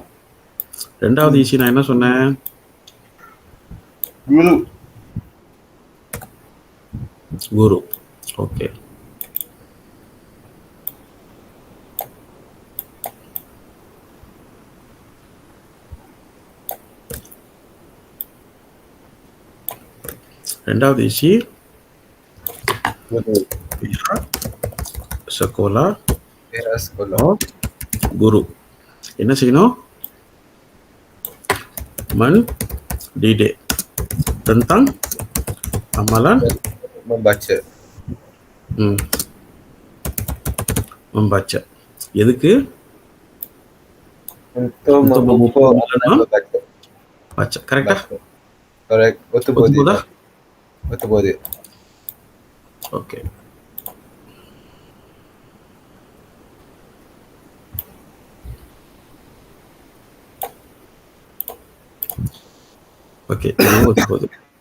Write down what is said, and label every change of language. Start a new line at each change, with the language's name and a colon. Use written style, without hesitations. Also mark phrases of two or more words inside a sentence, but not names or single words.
Tamil: ரெண்டாவது விஷயம் நான் என்ன சொன்னேன்? குரு. ஓகே, ரெண்டாவது விஷயம்
Malay: sekolah guru.
Tamil: என்ன செய்யணும்?
Malay: mendidik tentang amalan membaca. membaca. எதுக்கு? untuk memupuk amalan membaca. baca.
Tamil: கரெக்டா? கரெக்ட். ஒத்து போகுது. ஒத்து போகுது. ஓகே, ஓகே, ஒத்து போகுது.